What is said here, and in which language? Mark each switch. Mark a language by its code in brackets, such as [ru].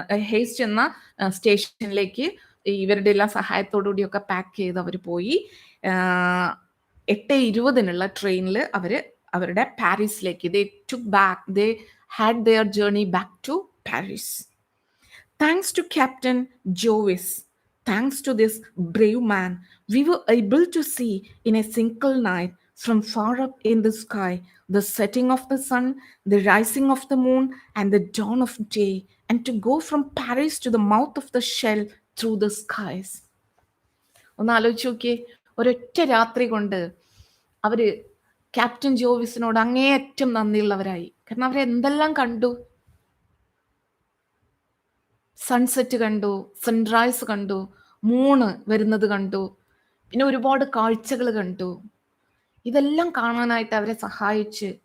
[ml] Heist എന്ന സ്റ്റേഷനിലേക്ക് ഇവരുടെ എല്ലാം സഹായത്തോടു കൂടിയൊക്കെ പാക്ക് ചെയ്ത് അവർ പോയി. 8:20 ട്രെയിനിൽ അവര് അവരുടെ പാരീസിലേക്ക് [en] they had their journey back to Paris. Thanks to Captain Jovis, thanks to this brave man, we were able to see in a single night from far up in the sky the setting of the sun, the rising of the moon, and the dawn of day, and to go from Paris to the mouth of the shell through the skies. [ml] ഒന്ന് ആലോചിച്ച് നോക്കിയേ, ഒരൊറ്റ രാത്രി കൊണ്ട് അവര് captain ജോവിസിനോട് അങ്ങേയറ്റം നന്ദിയുള്ളവരായി. കാരണം അവരെന്തെല്ലാം കണ്ടു. സൺസെറ്റ് കണ്ടു, സൺറൈസ് കണ്ടു, മൂണ് വരുന്നത് കണ്ടു, പിന്നെ ഒരുപാട് കാഴ്ചകൾ കണ്ടു. ഇതെല്ലാം കാണാനായിട്ട് അവരെ സഹായിച്ച്